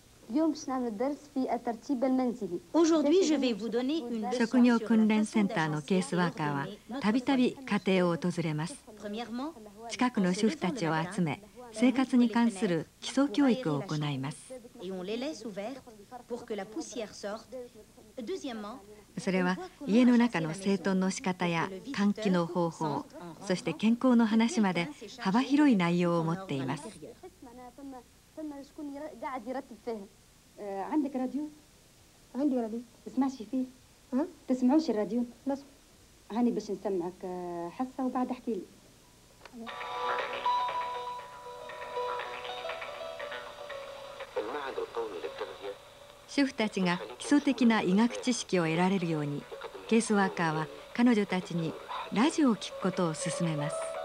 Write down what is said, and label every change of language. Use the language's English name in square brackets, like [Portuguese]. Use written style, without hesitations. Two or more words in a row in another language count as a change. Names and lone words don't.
[French] Aujourd'hui, je vais vous donner une leçon [Japanese] 職業 [French] sur [Japanese] 訓 [French] la [Japanese] 練 [French] façon [Japanese] センターのケースワーカーは [French] d'agencer [Japanese] たびたび [French] notre [Japanese] 家庭を訪れます。 [French] Premièrement, [Japanese] 近くの主婦たちを集め、生活に関する基礎教育を行います。 [French] et on les laisse ouvertes pour que la poussière sorte. Deuxièmement, [Japanese] それは家の中の整頓の仕方や換気の方法、そして健康の話まで幅広い内容を持っています。 [Arabic] عندك راديو؟ عندي راديو. تسمعش فيه؟ ها؟ تسمعوش الراديو؟ لا. هاني باش نسمعك حصة وبعد احكي لي. [Japanese] 主婦たちが基礎的な医学知識を得られるように、ケースワーカーは彼女たちにラジオを聞くことを勧めます。